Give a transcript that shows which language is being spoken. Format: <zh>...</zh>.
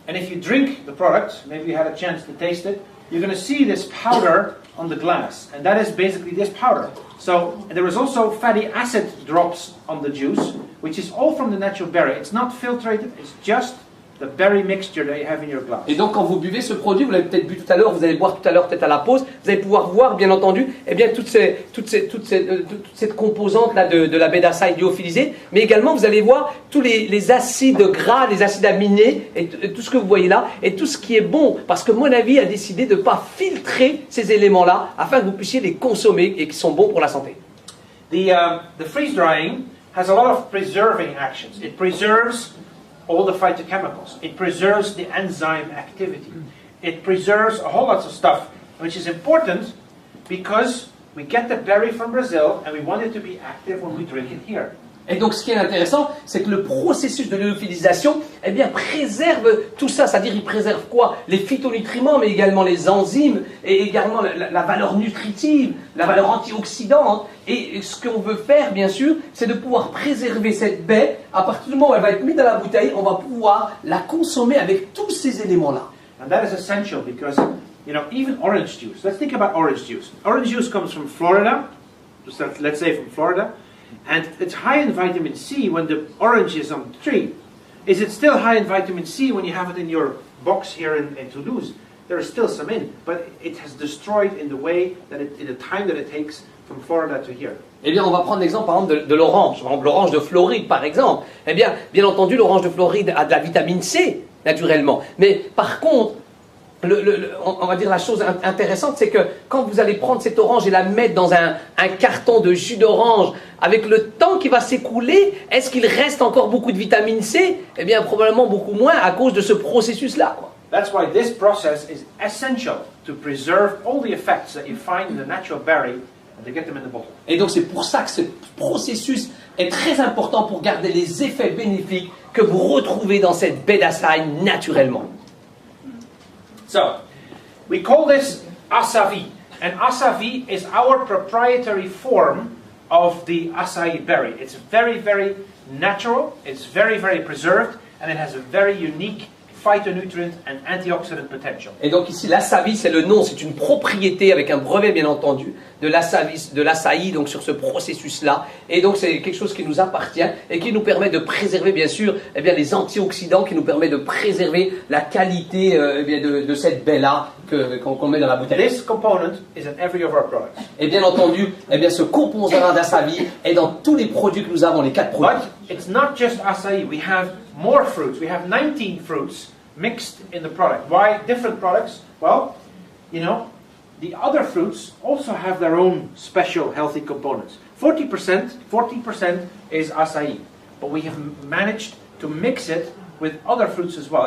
<en>And if you drink the product, maybe you had a chance to taste it, you're going to see this powder on the glass, and that is basically this powder. So there is also fatty acid drops on the juice, which is all from the natural berry. It's not filtrated, it's just the berry mixture that you have in your glass.</en> <fr>Et donc quand vous buvez ce produit, vous l'avez peut-être bu tout à l'heure, vous allez boire tout à l'heure peut-être à la pause, vous allez pouvoir voir bien entendu eh bien, toute cette composante là de la baie d'açaï lyophilisée, mais également vous allez voir tous les acides gras, les acides aminés, et tout ce que vous voyez là, et tout ce qui est bon, parce que mon avis a décidé de ne pas filtrer ces éléments-là, afin que vous puissiez les consommer et qui sont bons pour la santé.</fr> <en>The freeze drying has a lot of preserving actions. It preserves all the phytochemicals. It preserves the enzyme activity. It preserves a whole lot of stuff, which is important because we get the berry from Brazil and we want it to be active when we drink it here.</en> <fr>Et donc ce qui est intéressant, c'est que le processus de lyophilisation eh bien, préserve tout ça, c'est-à-dire il préserve quoi? Les phytonutriments, mais également les enzymes, et également la valeur nutritive, la valeur antioxydante. Et ce qu'on veut faire, bien sûr, c'est de pouvoir préserver cette baie. À partir du moment où elle va être mise dans la bouteille, on va pouvoir la consommer avec tous ces éléments-là.</fr> <en>And that is essential because, you know, even orange juice. Let's think about orange juice. Orange juice comes from Florida, let's say from Florida. And it's high in vitamin C when the orange is on the tree. Is it still high in vitamin C when you have it in your box here in Toulouse? There is still some in, but it has destroyed in the way that in the time that it takes from Florida to here.</en> <fr>Eh bien, on va prendre l'exemple, par exemple, de l'orange. Par exemple, l'orange de Floride, par exemple. Eh bien entendu, l'orange de Floride a de la vitamine C, naturellement. Mais par contre, on va dire la chose intéressante, c'est que quand vous allez prendre cette orange et la mettre dans un carton de jus d'orange, avec le temps qui va s'écouler, est-ce qu'il reste encore beaucoup de vitamine C? Eh bien, probablement beaucoup moins à cause de ce processus-là, quoi.</fr> <en>That's why this process is essential to preserve all the effects that you find in the natural berry and to get them in the bottle.</en> <fr>Et donc, c'est pour ça que ce processus est très important pour garder les effets bénéfiques que vous retrouvez dans cette baie d'açaï naturellement.</fr> <en>So, we call this asavi, and asavi is our proprietary form of the acai berry. It's very, very natural, it's very, very preserved, and it has a very unique phytonutrient and antioxidant potential.</en> <fr>Et donc ici, l'asavi, c'est le nom, c'est une propriété avec un brevet bien entendu de l'açaï, donc sur ce processus-là. Et donc c'est quelque chose qui nous appartient et qui nous permet de préserver bien sûr eh bien, les antioxydants, qui nous permet de préserver la qualité eh bien, de cette baie-là qu'on met dans la bouteille.</fr> <en>This component is in every of our products.</en> <fr>Et bien entendu, eh bien, ce composant d'asavi est dans tous les produits que nous avons, les 4 produits.</fr> <en>But it's not just acai, we have more fruits. We have 19 fruits mixed in the product. Why different products? Well, you know, the other fruits also have their own special healthy components. 40% is acai, but we have managed to mix it with other fruits as well.</en>